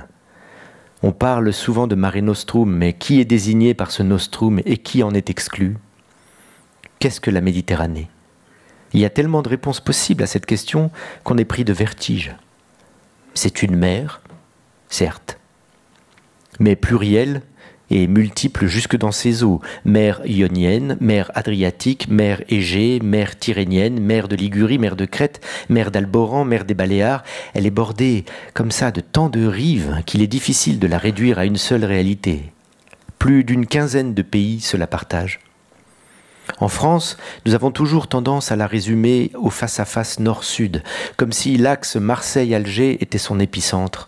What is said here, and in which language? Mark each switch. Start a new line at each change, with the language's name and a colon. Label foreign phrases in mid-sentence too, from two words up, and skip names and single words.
French: On parle souvent de Mare Nostrum, mais qui est désigné par ce Nostrum et qui en est exclu ? Qu'est-ce que la Méditerranée ? Il y a tellement de réponses possibles à cette question qu'on est pris de vertige. C'est une mer, certes, mais plurielle et multiple jusque dans ses eaux. Mer Ionienne, mer Adriatique, mer Égée, mer Tyrrhénienne, mer de Ligurie, mer de Crète, mer d'Alboran, mer des Baléares. Elle est bordée comme ça de tant de rives qu'il est difficile de la réduire à une seule réalité. Plus d'une quinzaine de pays se la partagent. En France, nous avons toujours tendance à la résumer au face-à-face nord-sud, comme si l'axe Marseille-Alger était son épicentre.